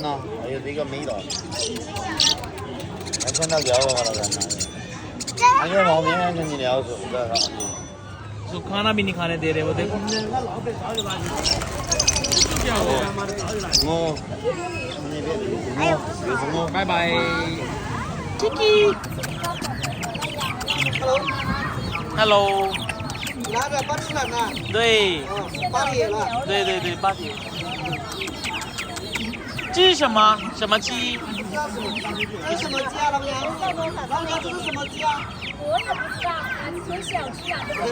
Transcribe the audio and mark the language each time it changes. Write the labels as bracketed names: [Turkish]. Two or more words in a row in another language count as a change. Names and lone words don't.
[Hindi] तो खाना भी नहीं खाने दे रहे वो, देखो क्या हुआ। [English] bye bye. [Chinese] Hello。对。对对对，八铁。这是什么？什么鸡？这是什么鸡啊，老娘？老娘这是什么鸡啊？我也不知道，挺小只啊，这个